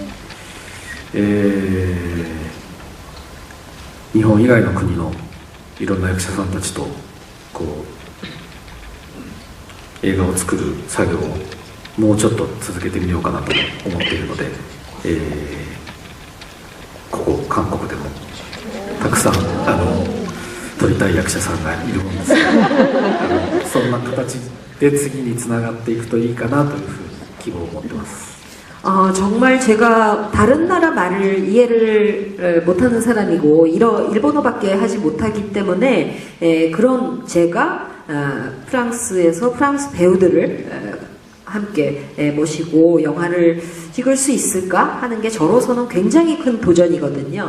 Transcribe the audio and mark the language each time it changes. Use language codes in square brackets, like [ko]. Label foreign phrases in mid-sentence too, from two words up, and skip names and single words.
[ja] 日本以外の国のいろんな役者さんたちとこう映画を作る作業をもうちょっと続けてみようかなと思っているので、ここ韓国でもたくさん撮りたい役者さんがいるもんですがそんな形で次につながっていくといいかなというふうに希望を持ってます。 [ko] 정말 제가 다른 나라 말을 이해를 못하는 사람이고 일본어밖에 하지 못하기 때문에 그런 제가 프랑스에서 프랑스 배우들을 함께 모시고 영화를 찍을 수 있을까 하는 게 저로서는 굉장히 큰 도전이거든요.